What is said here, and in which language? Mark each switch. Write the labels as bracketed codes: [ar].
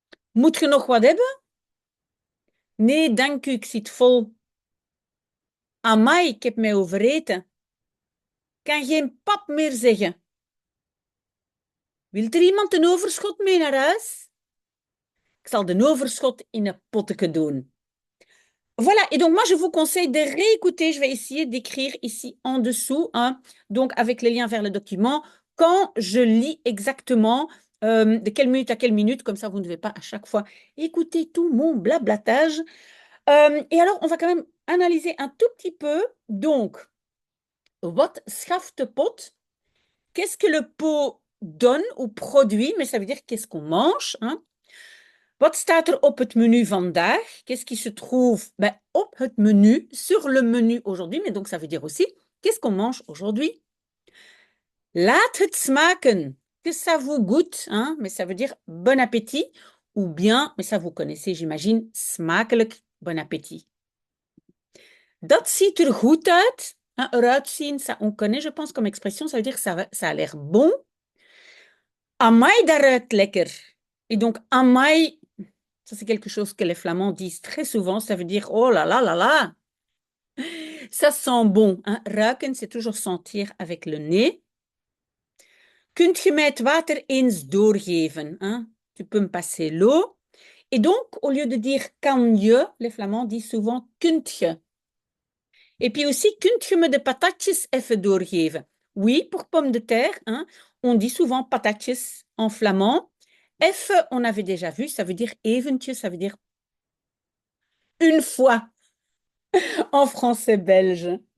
[nl] Moet je nog wat hebben? Nee, dank u, ik zit vol. Amai, ik heb mij overeten. Kan geen pap meer zeggen. Wil er iemand een overschot mee naar huis? Ik zal de overschot in een potje doen. [fr] Voilà, et donc moi je vous conseille de réécouter, je vais essayer d'écrire ici en dessous, hein, donc avec les liens vers le document, quand je lis exactement de quelle minute à quelle minute, comme ça vous ne devez pas à chaque fois écouter tout mon blablatage. Et alors on va quand même analyser un tout petit peu, donc, [nl] wat schaft de pot? [fr] Qu'est-ce que le pot donne ou produit, mais ça veut dire qu'est-ce qu'on mange, hein? [nl] Wat staat er op het menu vandaag? [fr] Qu'est-ce qui se trouve [nl] op het menu, [fr] sur le menu aujourd'hui, mais donc ça veut dire aussi qu'est-ce qu'on mange aujourd'hui? [nl] Laat het smaken, [fr] que ça vous goûte, hein? Mais ça veut dire bon appétit, ou bien, mais ça vous connaissez, j'imagine, smakelijk, bon appétit. [nl] Dat ziet er goed uit, hein? Eruit zien, [fr] ça on connaît, je pense, comme expression, ça veut dire ça a l'air bon. [nl] Amai, dat ruikt lekker. [fr] Et donc, amai, ça, c'est quelque chose que les Flamands disent très souvent. Ça veut dire, oh là là là là, ça sent bon. Hein? Ruiken, c'est toujours sentir avec le nez. [nl] Kunt je mij het water eens doorgeven? [fr] Hein? Tu peux me passer l'eau. Et donc, au lieu de dire [nl] kan je, [fr] les Flamands disent souvent [nl] kunt je. [fr] Et puis aussi, [nl] kunt je me de patatjes even doorgeven? [fr] Oui, pour pommes de terre, hein, on dit souvent patatjes en flamand. F, on avait déjà vu, ça veut dire eventjes, ça veut dire une fois en français belge.